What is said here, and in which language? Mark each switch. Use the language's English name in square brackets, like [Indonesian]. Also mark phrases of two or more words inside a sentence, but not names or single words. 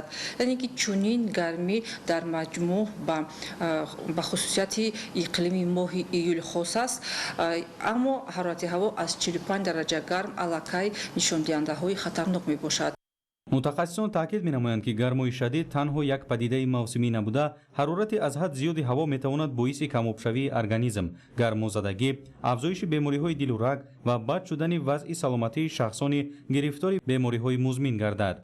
[Tajik] яъне ки чунин гармӣ дар маҷмӯъ ба хусусияти иқлими моҳи июл хос аст, аммо ҳарорати ҳаво аз 45 дараҷа гарм аллакай нишондиҳандаҳои хатарнок мебошад. [Persian] متخصصان تاکید می‌نمایند که گرمای شدید تنها یک پدیده موسمی نبوده، حرارت از حد زیاد هوا می‌تواند باعث کم‌آبشوی ارگانیسم، گرمازدگی، افزایش بیماری‌های دل و رگ و بد شدن وضع سلامتی شخصان گرفتار بیماری‌های مزمن گردد.